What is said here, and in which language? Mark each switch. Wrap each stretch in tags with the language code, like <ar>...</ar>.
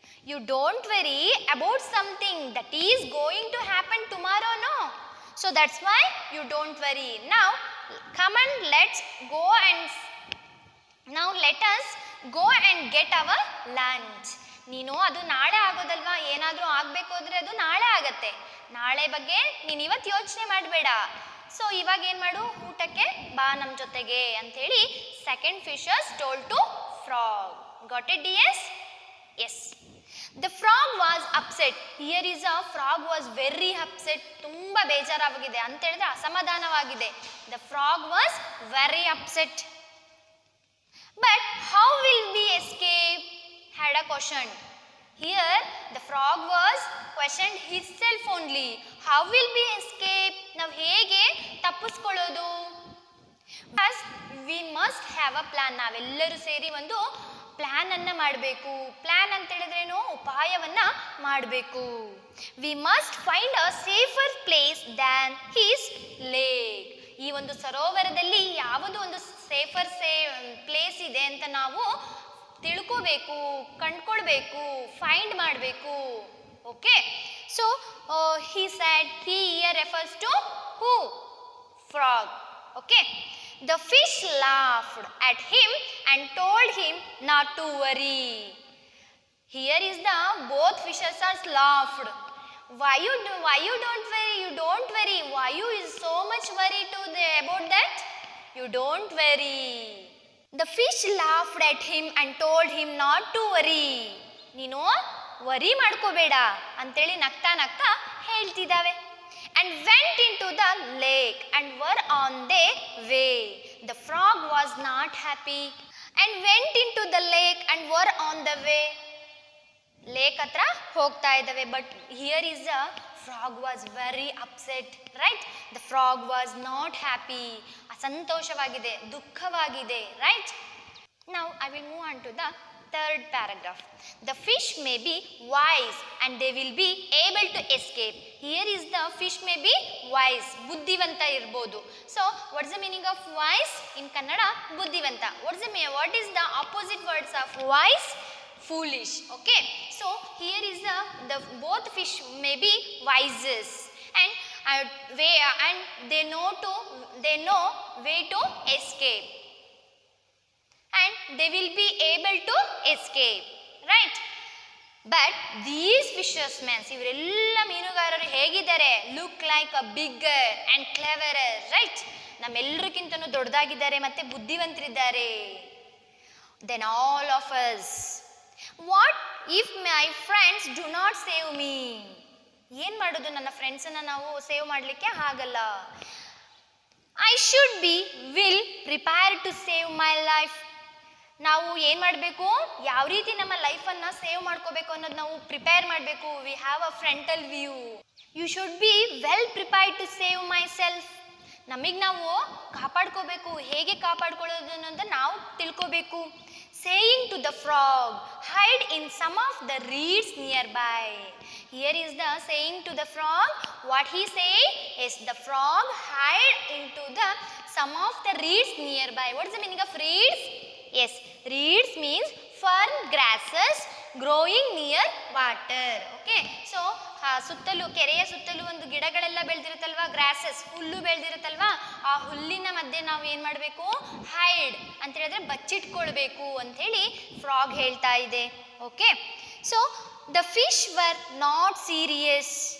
<en>You don't worry about something that is going to happen tomorrow, no? So that's why you don't worry. Now come and let's go and now let us go and get our lunch."</en> <kn>ನೀನು ಅದು ನಾಳೆ ಆಗೋದಲ್ವಾ, ಏನಾದರೂ ಆಗಬೇಕು ಅಂದರೆ ಅದು ನಾಳೆ ಆಗತ್ತೆ. ನಾಳೆ ಬಗ್ಗೆ ನೀನು ಇವತ್ತು ಯೋಚನೆ ಮಾಡಬೇಡ. ಸೊ ಇವಾಗ ಏನು ಮಾಡು, ಊಟಕ್ಕೆ ಬಾ ನಮ್ಮ ಜೊತೆಗೆ ಅಂಥೇಳಿ</kn> <en>Second fishes told to frog. Got it, dears? Yes. The frog was upset. Here is a frog was very upset.</en> <kn>ತುಂಬ ಬೇಜಾರಾಗಿದೆ ಅಂತ ಹೇಳಿದ್ರೆ ಅಸಮಾಧಾನವಾಗಿದೆ.</kn> <en>The frog was very upset. But how will we escape? Had a question. Here the frog was questioned himself only. How will we escape?</en> <kn>ನಾವು ಹೇಗೆ ತಪ್ಪಿಸ್ಕೊಳ್ಳೋದು?</kn> <en>First we must have a plan.</en> <kn>ನಾವೆಲ್ಲರೂ ಸೇರಿ ಒಂದು plan ಅನ್ನ ಮಾಡಬೇಕು. Plan ಅಂತ ಹೇಳಿದ್ರೇನು? ಉಪಾಯವನ್ನ ಮಾಡಬೇಕು.</kn> <en>We must find a safer place than his lake.</en> <kn>ಈ ಒಂದು ಸರೋವರದಲ್ಲಿ ಯಾವುದು ಒಂದು ಸೇಫರ್ ಪ್ಲೇಸ್ ಇದೆ ಅಂತ ನಾವು ತಿಳ್ಕೋಬೇಕು, ಕಂಡ್ಕೊಳ್ಬೇಕು, ಫೈಂಡ್ ಮಾಡಬೇಕು. Okay.</kn> <en>So he said, he here refers to who? Frog. Okay. The fish laughed at him and told him not to worry. Here is the both fishes are laughed. Why you don't worry? You don't worry. Why you is so much worried about that? You don't worry. The fish laughed at him and told him not to worry.</en> <kn>ನೀನು worry ಮಾಡ್ಕೋಬೇಡ ಅಂತೇಳಿ ನಗ್ತಾ ನಗ್ತಾ ಹೇಳ್ತಿದ್ದಾವೆ.</kn> <en>and went into the lake and were on their way. The frog was not happy and went into the lake and were on the way.</en> <kn>Lake ಹತ್ರ ಹೋಗ್ತಾ ಇದ್ದಾವೆ,</kn> <en>But here is a frog was very upset, right? The frog was not happy,</en> <kn>ಅಸಂತೋಷವಾಗಿದೆ, ದುಃಖವಾಗಿದೆ,</kn> <en>Right? Now I will move on to the third paragraph. The fish may be wise and they will be able to escape. Here is the fish may be wise,</en> <kn>ಬುದ್ಧಿವಂತ ಇರಬಹುದು.</kn> <en>So what is the meaning of wise in Kannada? ಬುದ್ಧಿವಂತ. What is the opposite words of wise? Foolish. Okay, so here is the both fish may be wises and they know way to escape, and they will be able to escape, right? But these fishermen,</en> <kn>ಇವರೆಲ್ಲ ಮೀನುಗಾರರು ಹೇಗಿದ್ದಾರೆ?</kn> <en>Look like a bigger and cleverer, right?</en> <kn>ನಮ್ಮೆಲ್ಲರಿಗಿಂತನೂ ದೊಡ್ಡದಾಗಿದ್ದಾರೆ ಮತ್ತೆ ಬುದ್ಧಿವಂತರಿದ್ದಾರೆ</kn> <en>Then all of us. What if my friends do not save me?</en> <kn>ಏನು ಮಾಡೋದು, ನನ್ನ ಫ್ರೆಂಡ್ಸನ್ನು ನಾವು save ಮಾಡಲಿಕ್ಕೆ ಆಗಲ್ಲ.</kn> <en>I should be will prepare to save my life.</en> <kn>ನಾವು ಏನು ಮಾಡಬೇಕು, ಯಾವ ರೀತಿ ನಮ್ಮ ಲೈಫನ್ನು ಸೇವ್ ಮಾಡ್ಕೋಬೇಕು ಅನ್ನೋದು ನಾವು ಪ್ರಿಪೇರ್ ಮಾಡಬೇಕು.</kn> <en>We have a frontal view. You should be well prepared to save my self.</en> <kn>ನಮಗೆ ನಾವು ಕಾಪಾಡ್ಕೋಬೇಕು, ಹೇಗೆ ಕಾಪಾಡ್ಕೊಳ್ಳೋದು ಅನ್ನೋದು ನಾವು ತಿಳ್ಕೋಬೇಕು.</kn> <en>Saying to the frog, hide in some of the reeds nearby. Here is the saying to the frog. What he say is the frog hide into the some of the reeds nearby. What is the meaning of reeds? Yes, reeds means firm grasses growing near water.</en> <kn>Okay, so ಸುತ್ತಲೂ, ಕೆರೆಯ ಸುತ್ತಲೂ ಒಂದು ಗಿಡಗಳೆಲ್ಲ ಬೆಳೆದಿರುತ್ತಲ್ವಾ, grasses, ಹುಲ್ಲು ಬೆಳೆದಿರುತ್ತಲ್ವಾ, ಆ ಹುಲ್ಲಿನ ಮಧ್ಯೆ ನಾವು ಏನು ಮಾಡಬೇಕು, ಹೈಡ್ ಅಂತ ಹೇಳಿದ್ರೆ ಬಚ್ಚಿಟ್ಕೊಳ್ಬೇಕು ಅಂಥೇಳಿ ಫ್ರಾಗ್ ಹೇಳ್ತಾ ಇದೆ.</kn> <en>Okay, so the fish were not serious.</en>